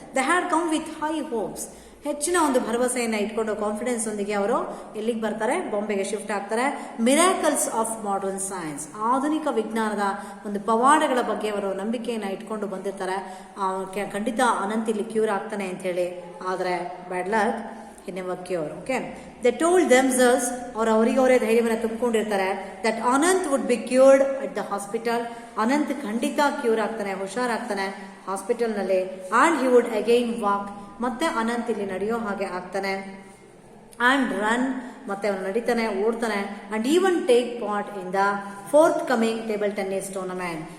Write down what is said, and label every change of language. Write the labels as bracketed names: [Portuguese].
[English] They had come with high hopes. [Kannada] ಹೆಚ್ಚಿನ ಒಂದು ಭರವಸೆಯನ್ನ ಇಟ್ಕೊಂಡು ಕಾನ್ಫಿಡೆನ್ಸ್ ಒಂದಿಗೆ ಅವರು ಎಲ್ಲಿಗೆ ಬರ್ತಾರೆ, ಬಾಂಬೆಗೆ ಶಿಫ್ಟ್ ಆಗ್ತಾರೆ. [English] miracles of modern science, [Kannada] ಆಧುನಿಕ ವಿಜ್ಞಾನದ ಒಂದು ಪವಾಡಗಳ ಬಗ್ಗೆ ಅವರು ನಂಬಿಕೆಯನ್ನ ಇಟ್ಕೊಂಡು ಬಂದಿರ್ತಾರೆ. ಖಂಡಿತ ಅನಂತ್ ಇಲ್ಲಿ ಕ್ಯೂರ್ ಆಗ್ತಾನೆ ಅಂತ ಹೇಳಿ. ಆದ್ರೆ bad luck, [English] he never cured. Okay, they told themselves, [Kannada] ಅವರಿಗೆ ಧೈರ್ಯವನ್ನು ತುಂಬಿಕೊಂಡಿರ್ತಾರೆ, [English] that Anant would be cured at the hospital. [Kannada] Ananth ಖಂಡಿತ ಕ್ಯೂರ್ ಆಗ್ತಾನೆ, ಹುಷಾರಾಗ್ತಾನೆ ಹಾಸ್ಪಿಟಲ್ ನಲ್ಲಿ. [English] and he would again walk, [Kannada] ಮತ್ತೆ ಅನಂತ್ ಇಲ್ಲಿ ನಡೆಯೋ ಹಾಗೆ ಆಗ್ತಾನೆ. [English] and run, [Kannada] ಮತ್ತೆ ಅವನು ನಡೀತಾನೆ, ಓಡ್ತಾನೆ. [English] And even take part in the forthcoming table tennis tournament.